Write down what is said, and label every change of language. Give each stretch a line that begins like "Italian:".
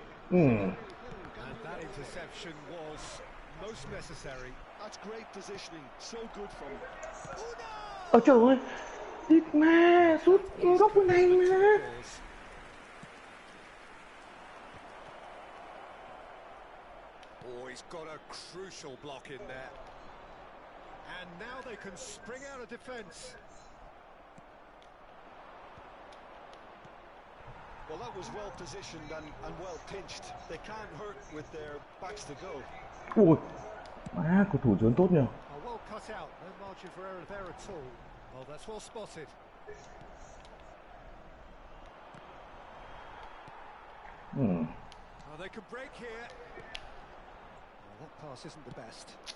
English: And that interception was most necessary. That's great positioning, so good from him.
Vietnamese: Ôi trời ơi, địt ma, sút góc bên này mà.
English: Oh, he's got a crucial block in there. And now they can spring out of defence. Well, that was well positioned and well pinched. They can't hurt with their backs to go.
Vietnamese: Ui, má, cầu thủ trốn tốt nhỉ.
English: Oh, well cut out, no margin for error there at all. Oh, that's well spotted. Oh, they can break here. Oh, that pass isn't the best.